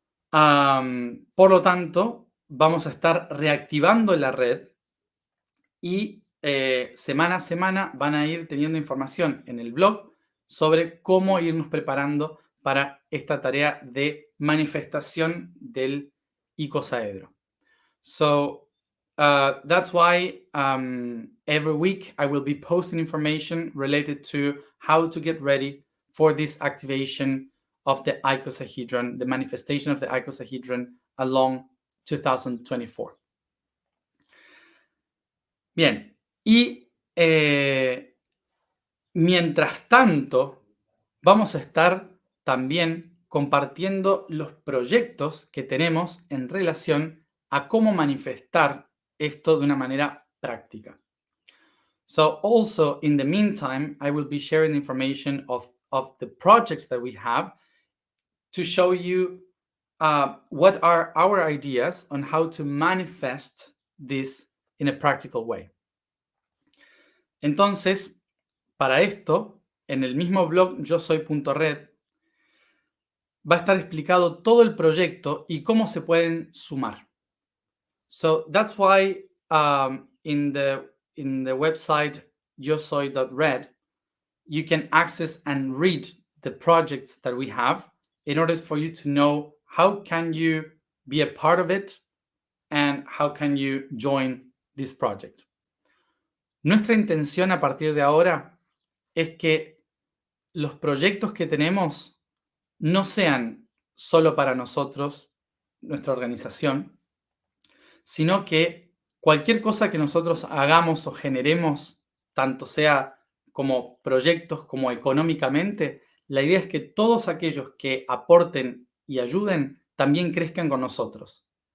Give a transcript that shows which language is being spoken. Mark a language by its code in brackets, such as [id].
[es] Por lo tanto, vamos a estar reactivando la red y semana a semana van a ir teniendo información en el blog sobre cómo irnos preparando para esta tarea de manifestación del icosaedro. [en] So, that's why every week I will be posting information related to how to get ready for this activation of the icosahedron, the manifestation of the icosahedron along 2024. [es] Bien, y mientras tanto, vamos a estar también compartiendo los proyectos que tenemos en relación a cómo manifestar esto de una manera práctica. [en] So also, in the meantime, I will be sharing information of the projects that we have to show you what are our ideas on how to manifest this in a practical way. [es] Entonces, para esto, en el mismo blog yosoy.red va a estar explicado todo el proyecto y cómo se pueden sumar. [en] So that's why in the website yosoy.red, you can access and read the projects that we have in order for you to know how can you be a part of it and how can you join this project. [es] Nuestra intención a partir de ahora es que los proyectos que tenemos no sean solo para nosotros, nuestra organización, sino que cualquier cosa que nosotros hagamos o generemos, tanto sea como proyectos como económicamente, la idea es que todos aquellos que aporten y ayuden también crezcan con nosotros.